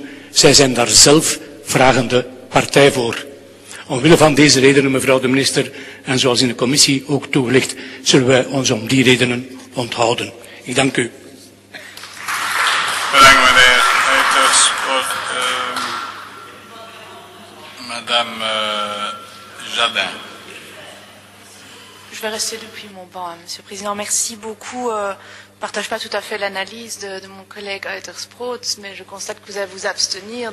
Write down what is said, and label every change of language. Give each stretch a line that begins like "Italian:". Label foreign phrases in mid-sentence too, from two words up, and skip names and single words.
Dutch: Zij zijn daar zelf vragende partij voor. Omwille van deze redenen, mevrouw de minister, en zoals in de commissie ook toegelicht, zullen wij ons om die redenen onthouden. Ik dank u. Bedankt, meneer Uiterspoot.
French: Madame Jardin. Je vais rester depuis mon banc, Monsieur le Président. Merci beaucoup. Je ne partage pas tout à fait l'analyse de mon collègue Uiterspoot, mais je constate que vous allez vous abstenir.